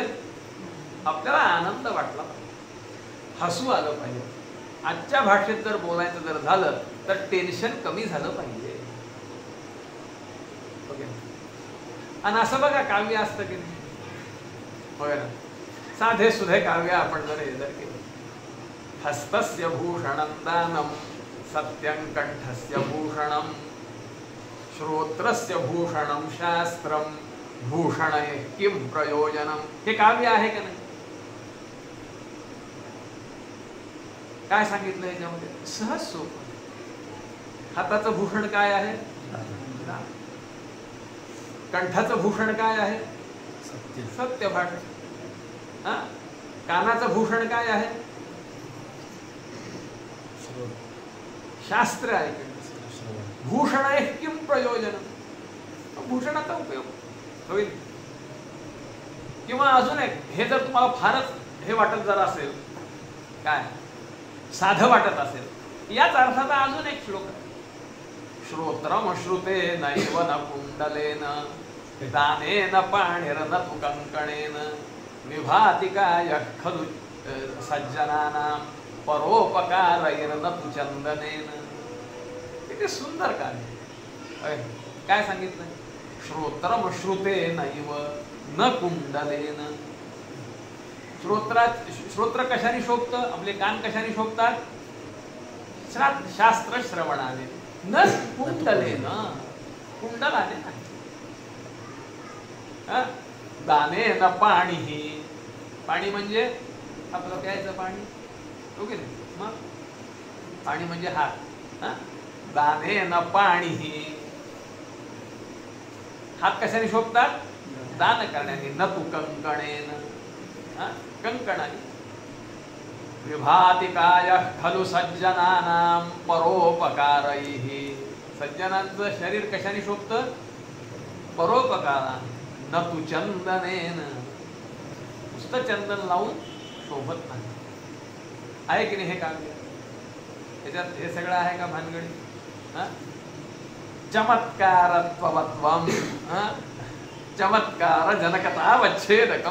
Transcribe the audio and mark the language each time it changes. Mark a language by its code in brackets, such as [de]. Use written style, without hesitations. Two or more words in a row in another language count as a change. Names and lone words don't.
[mr] आपल्याला आनंद वाटला पाहिजे, हसू आलं पाहिजे. आजच्या भाषेत जर बोलायचं जर झालं तर टेन्शन कमी झालं पाहिजे. आणि असं बघा काव्य असतं की नाही, बघा साधे सुधे काव्य आपण जर हे जर केलं, [sa] हस्तस्य भूषणं दानं सत्यं कंठस्य भूषणं श्रोत्रस्य भूषणं शास्त्रं भूषणे किं प्रयोजनम. [mr] हे काव्य आहे का नाही? काय सांगितलं याच्यामध्ये? सहज सोपं. हाताचं भूषण काय आहे? कंठाचं भूषण काय आहे? सत्य भाषण. कानाचं भूषण काय आहे? शास्त्र आहे. भूषण आहे [sa] किं प्रयोजन. [mr] भूषणाचा उपयोग होईल. किंवा अजून एक, हे जर तुम्हाला फारच हे वाटत जर असेल, काय साधं वाटत असेल, याच अर्थाचा अजून एक श्लोक आहे. [sa] श्रोत्रम श्रुते नैव न कुंडलेन दानेन पाणिर्न तु कंकणेन विभाति काय खलु सज्जनानां परोपकारैर्न तु चंदनेन. [mr] किती सुंदर कार्य. काय सांगितलं? [sa] श्रोत्रम श्रुते नैव न कुंडलेन. [mr] श्रोत्र कशाने शोभतं? आपले कान कशाने शोभतात? शास्त्र श्रवणाने. [sa] न कुंडलेन, [mr] कुंडलाने नाही. [sa] दानेन पाणी. [mr] पाणी म्हणजे आपलं प्यायचं पाणी, ओके नाही. मग पाणी म्हणजे हात. [sa] दानेन पाणी. [mr] हात कशाने शोभतात? दान करण्याने. [sa] न तू कंकणेन, कंकणाने. विभाति काय खलु सज्जनानां परोपकारैः. [mr] सज्जनांचं शरीर कशाने शोभतं? [sa] परोपकाराने. न तू चंदनेन. [mr] नुसतं चंदन लावून शोभत नाही. आहे की नाही हे काव्य? त्याच्यात हे सगळं आहे का भानगडी? [sa] चमत्कारत्वत्वम, चमत्कार जनकतावच्छेदकम.